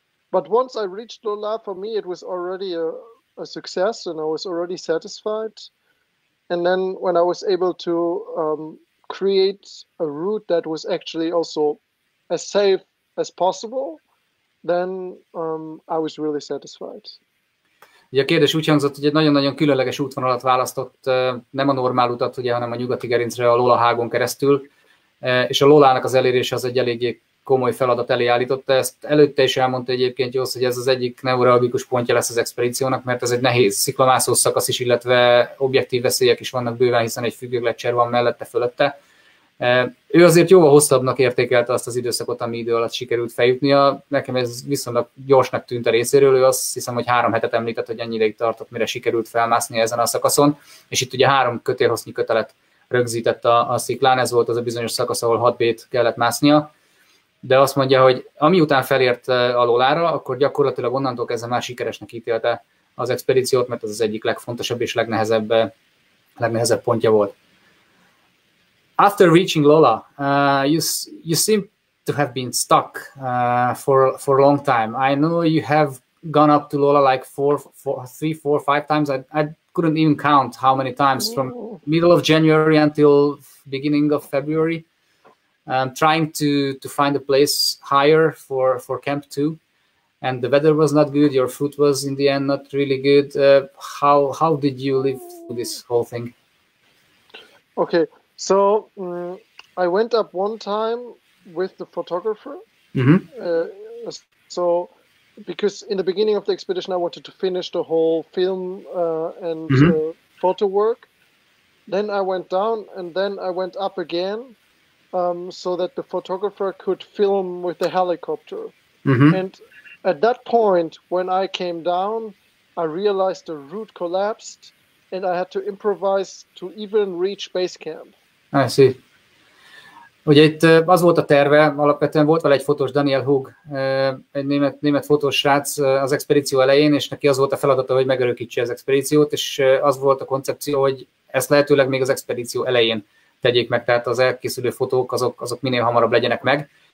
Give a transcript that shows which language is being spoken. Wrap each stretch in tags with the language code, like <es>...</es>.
<en>But once I reached Lola, for me, it was already a success, and I was already satisfied. And then when I was able to create a route that was actually also as safe as possible, then I was really satisfied.</en> <hu>Ugye a kérdés úgy hangzott, hogy egy nagyon-nagyon különleges útvonalat választott, nem a normál utat, ugye, hanem a nyugati gerincre a Lola hágon keresztül, és a Lolának az elérése az egy eléggé komoly feladat elé állította. Ezt előtte is elmondta egyébként Jost, hogy ez az egyik neuralgikus pontja lesz az expedíciónak, mert ez egy nehéz sziklamászós szakasz is, illetve objektív veszélyek is vannak bőven, hiszen egy függőgleccser van mellette, fölötte. Ő azért jóval hosszabbnak értékelte azt az időszakot, ami idő alatt sikerült feljutnia. Nekem ez viszonylag gyorsnak tűnt a részéről, ő azt hiszem, hogy 3 hetet említett, hogy ennyi ideig tartott, mire sikerült felmászni ezen a szakaszon, és itt ugye 3 kötélhossznyi kötelet rögzített a sziklán, ez volt az a bizonyos szakasz, ahol 6 B-t kellett másznia, de azt mondja, hogy amiután felért a Lolára, akkor gyakorlatilag onnantól kezdve már sikeresnek ítélte az expedíciót, mert ez az egyik legfontosabb és legnehezebb pontja volt.</hu> <en>After reaching Lola, you seem to have been stuck for a long time. I know you have gone up to Lola like 3, 4, 5 times. I couldn't even count how many times from middle of January until beginning of February, trying to find a place higher for Camp 2. And the weather was not good. Your food was in the end not really good. How did you live through this whole thing? Okay, so I went up one time with the photographer. So because in the beginning of the expedition I wanted to finish the whole film and photo work. Then I went down and then I went up again so that the photographer could film with the helicopter. And at that point, when I came down, I realized the route collapsed and I had to improvise to even reach base camp. I see.</en> <hu>Ugye itt az volt a terve, alapvetően volt vele egy fotós, Daniel Hug, egy német fotós srác az expedíció elején, és neki az volt a feladata, hogy megörökítse az expedíciót, és az volt a koncepció, hogy ezt lehetőleg még az expedíció elején tegyék meg, tehát az elkészülő fotók azok minél hamarabb legyenek meg.</hu>